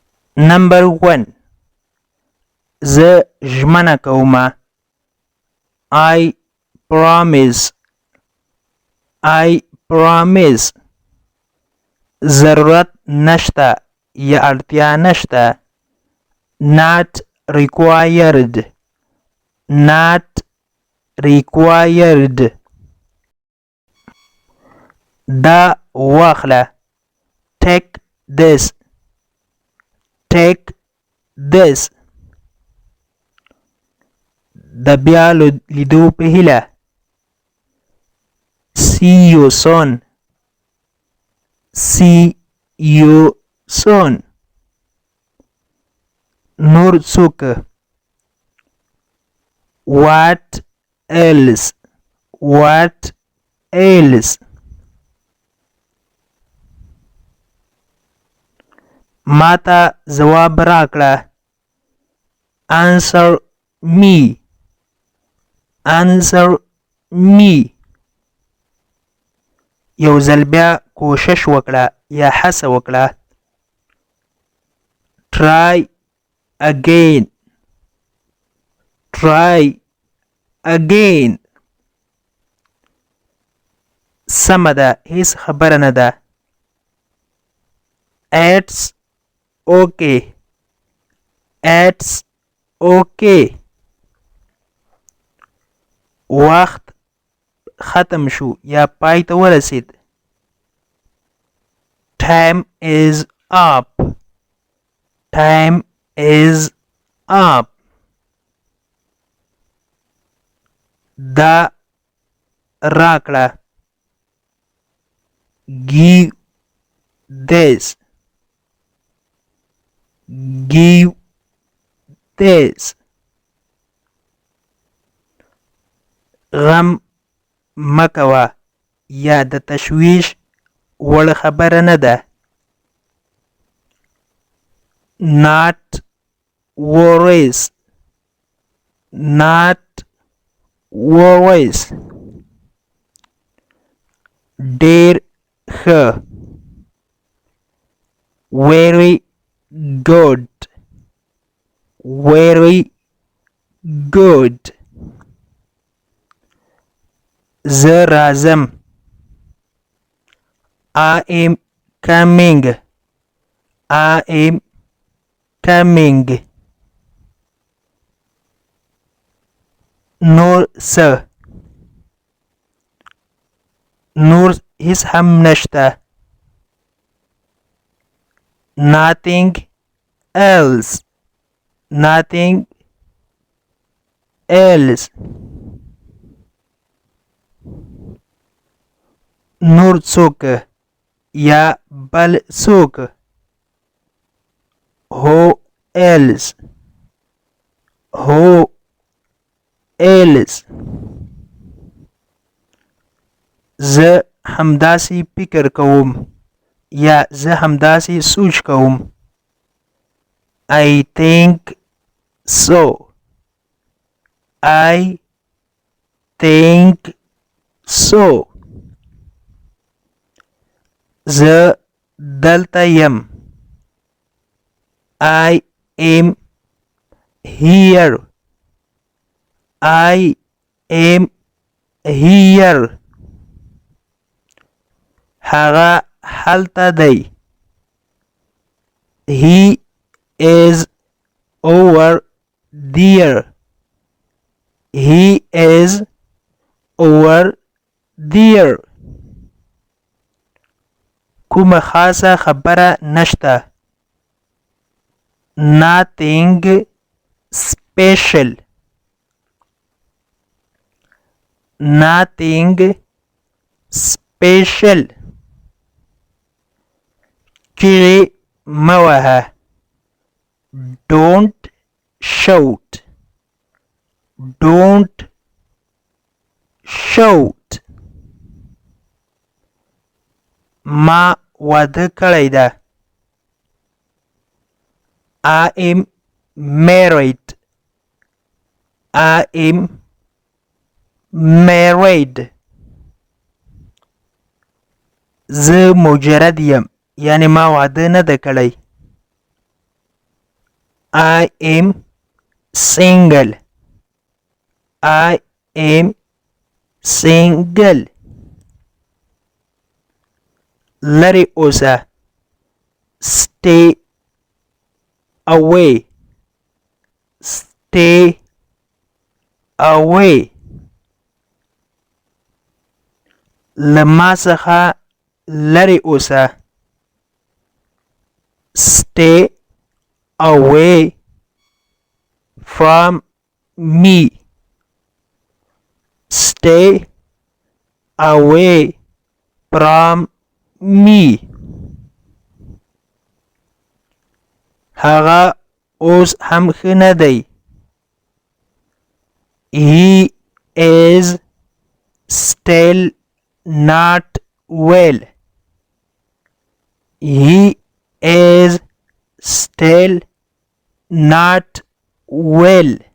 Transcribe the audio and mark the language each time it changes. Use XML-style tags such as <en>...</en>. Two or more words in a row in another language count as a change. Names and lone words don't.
<en>Number 1.</en> <ps>زه ژمنه کومه.</ps> <en>I promise. I promise.</en> <ps>ضرورت نشته یا اړتیا نشته.</ps> <en>Not required. Not required.</en> <ps>دا واخله.</ps> <en>Take this. Take this.</en> <ps>د بیا لیدو په هیله.</ps> <en>See you soon. See you soon.</en> <ps>نور څوک.</ps> <en>What else? What else?</en> <ps>ماته ځواب راکړه.</ps> <en>Answer me. Answer me.</en> <ps>یو ځل بیا کوشش وکړه یا هڅه وکړه.</ps> <en>Try again. Try again.</en> <ps>سمه ده، هیڅ خبره نه ده.</ps> <en>It's okay. It's okay.</en> <ps>وخت ختم شو یا پای ته ورسید.</ps> <en>Time is up. Time is up.</en> <ps>دا راکړه.</ps> <en>Give this. Give this.</en> <ps>غم مکوه یا د تشویش وړ خبره نه ده.</ps> <en>Not worries. Not worries.</en> <ps>ډېر ښه.</ps> <en>Very good. Very good.</en> <ps>زه راځم.</ps> <en>I am coming. I am coming.</en> <ps>نور څه. نور هیڅ هم نشته.</ps> <en>Nothing else. Nothing else.</en> <ps>نور څوک یا بل څوک.</ps> <en>Who else? Who else?</en> <ps>زه همداسې فکر کوم یا زه همداسې سوچ کوم.</ps> <en>I think so. I think so.</en> <ps>زه دلته یم.</ps> <en>I am here. I am here.</en> <ps>هغه هلته دی.</ps> <en>He is over there. He is over there.</en> <ps>کومه خاصه خبره نشته.</ps> <en>Nothing special. Nothing special.</en> <ps>چیغې مه وهه.</ps> <en>Don't shout. Don't shout.</en> <ps>ما واده کړی ده.</ps> <en>I am married. I am married.</en> <ps>زه مجرد یم، یعنی ما واده نه ده کړی.</ps> <en>I am single. I am single.</en> <ps>لري اوسه.</ps> <en>Stay away. Stay away.</en> <ps>لما څخه لري اوسه.</ps> <en>Stay away from me. Stay away from me.</en> <ps>هغه اوس هم ښه نه دی.</ps> <en>He is still not well. He is still not well.</en>